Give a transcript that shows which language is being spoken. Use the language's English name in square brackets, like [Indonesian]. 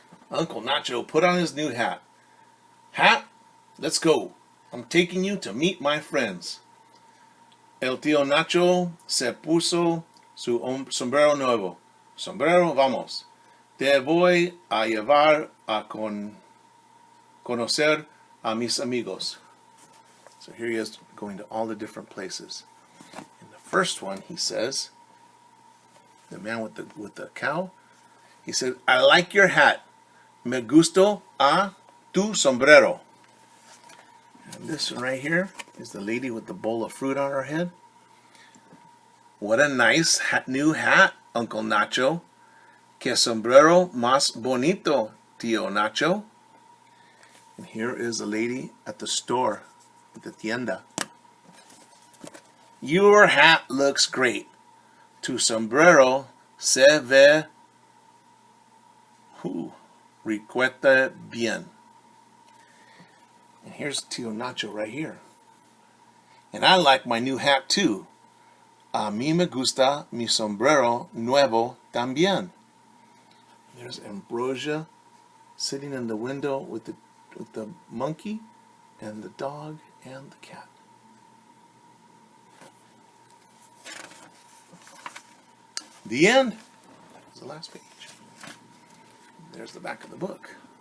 [English] Uncle Nacho put on his new hat. Hat, let's go. I'm taking you to meet my friends. [Spanish] El tío Nacho se puso su sombrero nuevo. Sombrero, vamos. Te voy a llevar a conocer a mis amigos. [English] So here he is going to all the different places. In the first one, he says, the man with the cow, he said, I like your hat. Me gusto a tu sombrero. And this one right here is the lady with the bowl of fruit on her head. What a nice new hat, Uncle Nacho. [Spanish] Que sombrero más bonito, tío Nacho. [English] And here is a lady at the store, at the tienda. Your hat looks great. Tu sombrero se ve recuerda bien. And here's Tío Nacho right here. And I like my new hat too. [Spanish] A mí me gusta mi sombrero nuevo también. [English] There's Ambrosia sitting in the window with the monkey and the dog and the cat. The end. That's the last page. There's the back of the book.